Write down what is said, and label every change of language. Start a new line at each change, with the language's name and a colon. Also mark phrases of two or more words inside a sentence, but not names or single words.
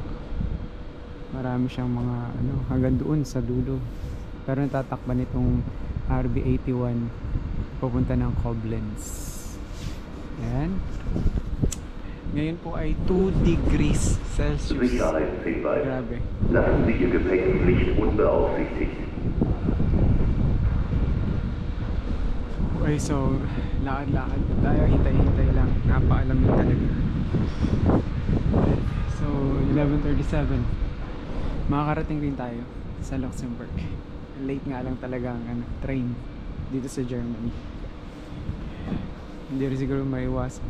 Filipino: Marami siyang mga ano, hanggang doon sa dulo. Pero natatakban itong RB81 papunta ng Koblenz. Ayan. Ngayon po ay 2
English: degrees Celsius.
Filipino: Grabe.
German: Lassen Sie Ihr Gepäck nicht unbeaufsichtigt.
Filipino: Okay, so lakad-lakad tayo, hintay-hintay lang. Napaalamig talaga. So 11:37. Makakarating din tayo sa Luxembourg. Late nga lang talaga ang train dito sa Germany. Hindi rin siguro maiwasan.